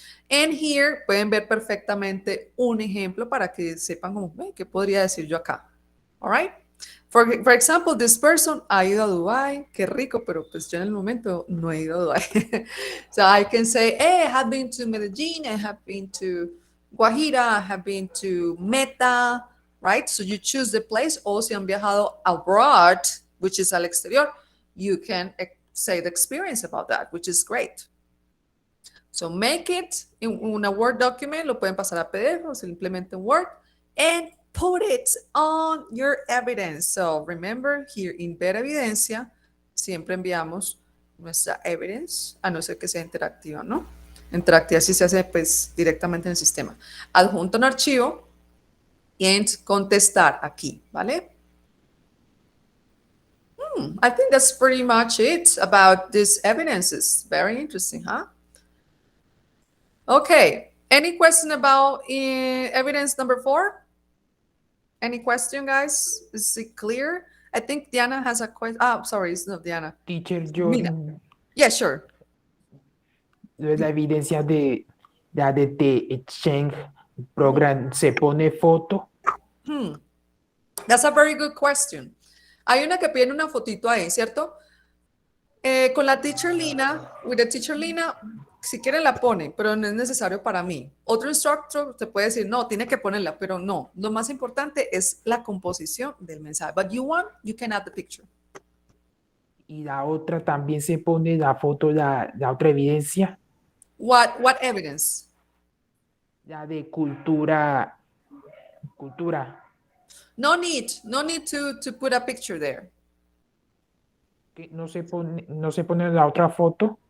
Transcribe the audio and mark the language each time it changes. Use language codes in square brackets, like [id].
[en] And here [es] pueden ver perfectamente un ejemplo para que sepan como, ¿qué podría decir yo acá? [en] All right? For example, this person [es] ha ido a Dubai, qué rico, pero pues yo en el momento no he ido a Dubai. [en] So I can say, hey, I have been to Medellin, I have been to Guajira, I have been to Meta, right? So you choose the place, [es] o si han viajado [en] abroad, which is [es] al exterior, [en] you can say the experience about that, which is great. So make it in una Word document, [es] lo pueden pasar a PDF o simplemente en Word, [en] and put it on your evidence. So remember, here in [es] Ver Evidencia, siempre enviamos nuestra evidence, a no ser que sea interactiva, ¿no? Interactiva sí se hace pues directamente en el sistema. Adjunto un archivo y en contestar aquí, ¿vale? [en] I think that's pretty much it about these evidences. Very interesting, huh? Okay. Any question about evidence number 4? Any question, guys? Is it clear? I think Diana has a question. Oh, sorry, it's not Diana. [es] Teacher, yo, [en] Mina. Yeah, sure. [es] la evidencia de [en] the exchange program, [es] ¿se pone foto? [en] That's a very good question. [es] Hay una que piden una fotito ahí, ¿cierto? Con la teacher Lina, [en] with the teacher Lina, [es] si quieren la ponen, pero no es necesario para mí. Otro instructor te puede decir, no, tiene que ponerla, pero no. Lo más importante es la composición del mensaje. [en] But you want, you can add the picture. [es] Y la otra también se pone la foto, la otra evidencia, [en] What evidence? [es] la de cultura. [en] No need to put a picture there. [es] Que no se pone la otra foto.